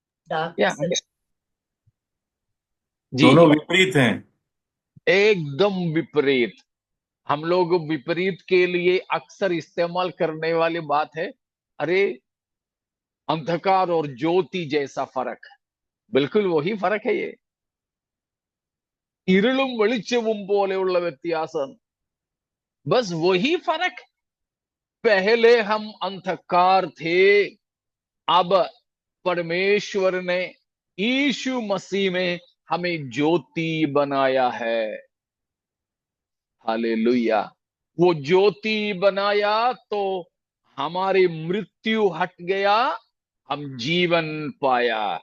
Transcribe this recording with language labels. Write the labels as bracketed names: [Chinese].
[Hindi] क्या जी? दोनों विपरीत हैं। एकदम विपरीत। हम लोग विपरीत के लिए अक्सर इस्तेमाल करने वाली बात है, अरे अंधकार और ज्योति जैसा फर्क है। बिल्कुल वही फर्क है ये। [Malayalam] ഇരുളും വെളിച്ചവും പോലെയുള്ള വ്യത്യാസം, [Hindi] बस वही फर्क। पहले हम अंधकार थे, अब परमेश्वर ने यीशु मसीह में हमें ज्योति बनाया है। हालेलुया। वो ज्योति बनाया तो हमारी मृत्यु हट गया, हम जीवन पाया।